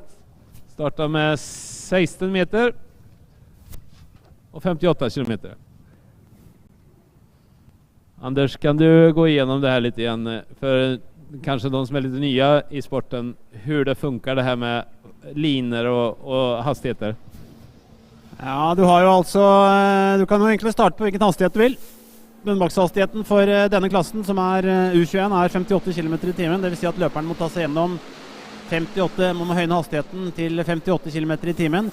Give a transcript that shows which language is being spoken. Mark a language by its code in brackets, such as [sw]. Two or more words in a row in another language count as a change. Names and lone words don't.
[sv] Startar med 16 meter och 58 kilometer. Anders, kan du gå igenom det här lite igen för kanske de som är lite nya i sporten, hur det funkar det här med linjer och hastigheter? [no] Ja, du har jo altså, du kan jo egentlig starte på hvilken hastighet du vil. Bunnbakshastigheten for denne klassen, som er U21, er 58 km i timen. Det vil si at løperen må ta seg gjennom 58, må høyne hastigheten til 58 km i timen.